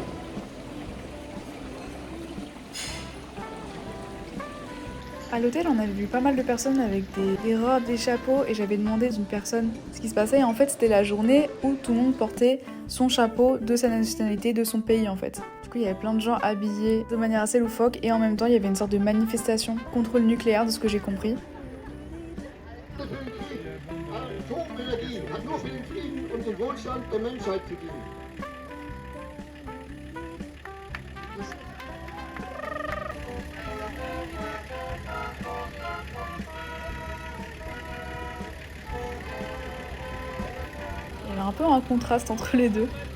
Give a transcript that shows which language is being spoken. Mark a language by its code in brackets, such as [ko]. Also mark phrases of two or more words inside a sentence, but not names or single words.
[fr] À l'hôtel, on avait vu pas mal de personnes avec des robes, des chapeaux, et j'avais demandé d'une personne ce qui se passait. Et en fait, c'était la journée où tout le monde portait son chapeau de sa nationalité, de son pays en fait. Du coup, il y avait plein de gens habillés de manière assez loufoque, et en même temps, il y avait une sorte de manifestation contre le nucléaire, de ce que j'ai compris. [de] Atomenergie hat nur für den Frieden und den Wohlstand der Menschheit gedient. [fr] Il y avait un peu un contraste entre les deux.